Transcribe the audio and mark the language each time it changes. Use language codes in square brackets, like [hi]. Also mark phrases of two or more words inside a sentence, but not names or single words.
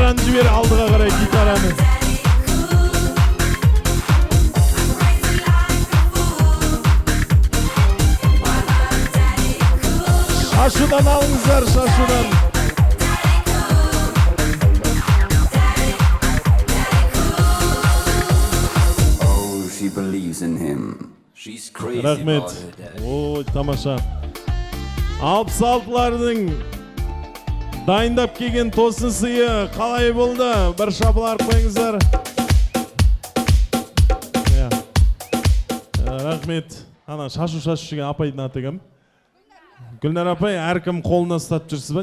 [kk] жібер алдыға қарай гитараны. Шашудан алыңыздар, шашудан. [en] Oh, she believes in him. She's crazy [kk] Рахмет. [en] about her dad. [kk] Ой, тамаша. 66-лардың дайындап келген тосын сыйы қалай болды? Bir шапалар қойыңыздар. Рахмет. Ана шашу жүрген апайдың аты кім? Гүлнар апай, әркім қолына ұстап жүрсіз ба?